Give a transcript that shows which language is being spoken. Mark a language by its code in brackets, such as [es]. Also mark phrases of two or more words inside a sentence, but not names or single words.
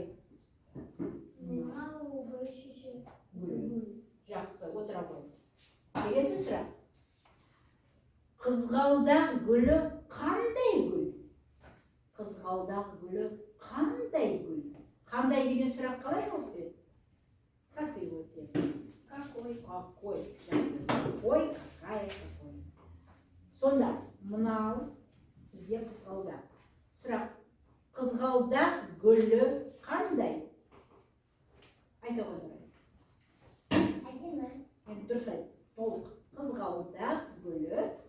[kk] Мынау бөлшеше Гүл. Жақсы. Отыра қой. Келесі сұрақ. Қызғалдақ гүлі қандай гүл? Қызғалдақ гүлі қандай гүл? Қандай деген сұрақ қалай жауап береді? [ru] Как переводится? какой? Какой? Жақсы. Какой? Какая? Какой? [kk] Сонда, мынау бізде қызғалдақ. Сұрақ. Қызғалдақ гүлі қандай? Айта қойдырай. Әдемі. Енді дұрыс айт. Толық. Қызғалдақ гүлі.